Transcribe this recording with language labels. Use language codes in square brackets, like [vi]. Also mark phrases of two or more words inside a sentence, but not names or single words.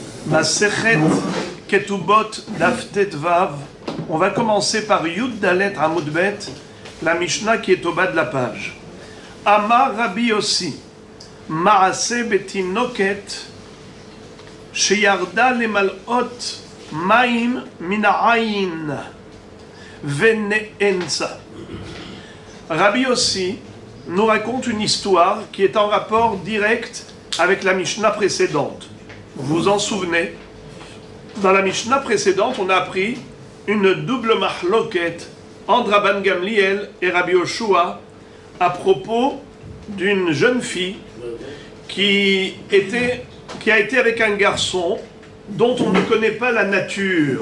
[he] מסכת כתובות דף טית ואו. [fr] On va commencer par [he] יוד דלת עמוד בית, [fr] la Mishnah qui est au bas de la page. [he] אמר רבי יוסי, מעשה בתינוקת, שירדה למלאות מים מן העין ונאנסה. [fr] Rabbi Yossi nous raconte une histoire qui est en rapport direct avec la Mishnah précédente. Vous vous en souvenez? Dans la Mishnah précédente, on a appris une double mahloket entre Rabban Gamliel et Rabbi Yoshua à propos d'une jeune fille qui a été avec un garçon dont on ne connaît pas la nature.